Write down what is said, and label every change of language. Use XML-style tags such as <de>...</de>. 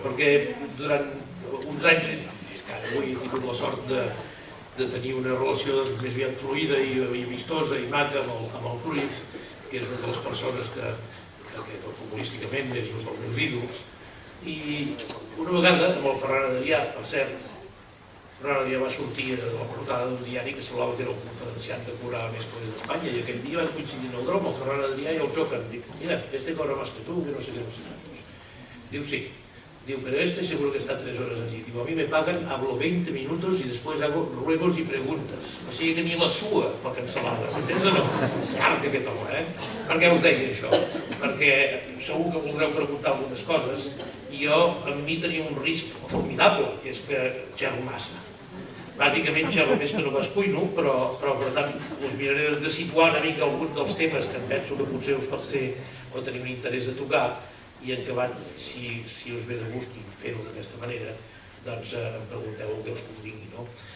<ca>Perquè durant uns anys, és que ara avui he tingut la sort de tenir una relació més aviat fluida i amistosa i maca amb el Cruyff, que és una de les persones que futbolísticament és un dels meus ídols. I una vegada, amb el Ferran Adrià, per cert, Ferran Adrià va sortir a la portada d'un diari que semblava que era el conferenciant que cobrava més coses d'Espanya, i aquell dia van coincidir en el drom, el Ferran Adrià i el Jocan. Dic,</ca> <es>mira, cobra más que tu,</es> <ca>que no sé què. Diu, sí. Diu,</ca> <es>pero seguro que está 3 horas allí. Digo, a mí me pagan, hablo 20 minutos y después hago ruegos y preguntas.</es> <ca>O sigui que ni la sua per cancel·lar-la, m'entens o no? Llarg aquest home, Per què us deia això? Perquè segur que voldreu preguntar algunes coses i jo, en mi tenia un risc formidable, que és que xerro massa. Bàsicament xerro més que no pas cuino, però per tant us miraré de situar una mica algun dels temes que em penso que potser us pot fer o tenir un interès de tocar, i en acabat, si us ve de gust fer-ho d'aquesta manera, doncs em pregunteu el que us convingui, no?</ca>